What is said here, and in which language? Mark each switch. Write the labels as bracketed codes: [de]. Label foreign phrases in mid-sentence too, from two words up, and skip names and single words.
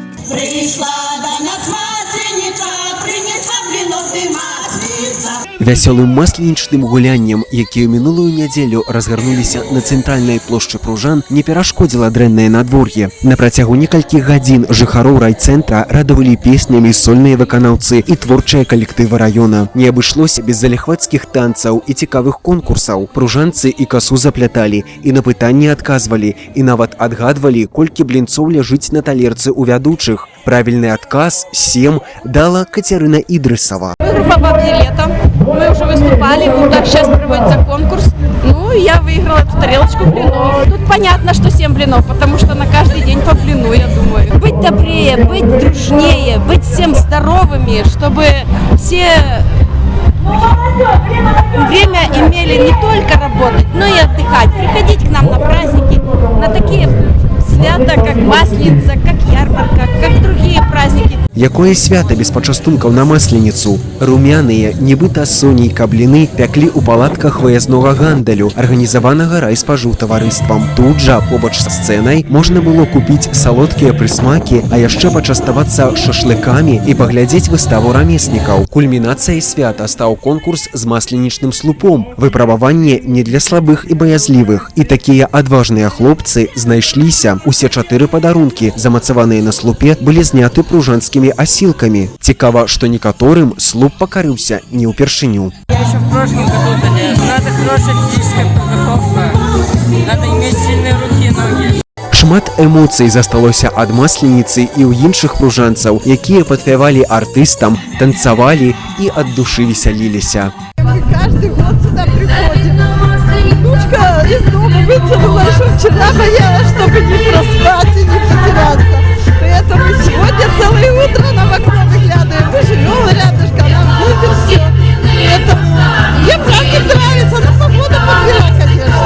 [ru] Пришла до нас масленица, принесла блинов и масленица. [be] Вясёлым масленічным гуляннем, якія мінулую нядзелю разгарнуліся на цэнтральнай плошчы Пружан, не перашкодзіла дрэннае надвор'е. На працягу некалькіх гадзін жыхароў райцэнтра радавалі песнямі сольныя выканаўцы і творчыя калектывы раёна. Не абышлося без заліхвацкіх танцаў і цікавых конкурсаў. Пружанцы і касу запляталі, і на пытанні адказвалі, і нават адгадвалі, колькі блінцоў ляжыць на талерцы ў вядучых. Правільны адказ 7 дала Катерина Идрисова. [ru] Группа «Бабье лето». Мы уже выступали, вот сейчас проводится конкурс. Ну, я выиграла эту тарелочку блинов. Тут понятно, что 7 блинов, потому что на каждый день по блину, я думаю. Быть добрее, быть дружнее, быть всем здоровыми, чтобы все время имели не только работать, но и отдыхать. Приходить к нам на праздники, на такие свята, как Масленица, как ярмарка, как другие праздники. [be] Якое свята без пачастункаў на масленіцу? Румяныя, нібыта сонейка бліны пяклі ў палатках выязнога гандалю, арганізаванага райспажыўтаварыствам. Тут жа, побач са сцэнай, можна было купіць салодкія прысмакі, а яшчэ пачаставацца шашлыкамі і паглядзець выставу рамеснікаў. Кульмінацыяй свята стаў конкурс з масленічным слупом. Выпрабаванне не для слабых і баязлівых. І такія адважныя хлопцы знайшліся. Усе 4 падарункі, замацаваныя на слупе, былі зняты пружанскімі осилками. Цікаво, [ru] что некоторым слуп покорился не упершиню. Я еще в прошлом году занял. Надо хорошая физическая подготовка, надо иметь сильные руки и ноги. [be] Шмат эмоцый засталося ад масленицы і ў іншых пружанцаў, якія падпявалі артыстам, танцавалі і ад душы весяліліся. [ru] Каждый год сюда приходим. Внучка из дома вытянула, что вчера боялась, чтобы не проспать и не потеряться. Поэтому сегодня целое утро на окно выглядываем. Мы живем рядышком, нам видит все. Поэтому мне праздник нравится, но погода подвела, конечно.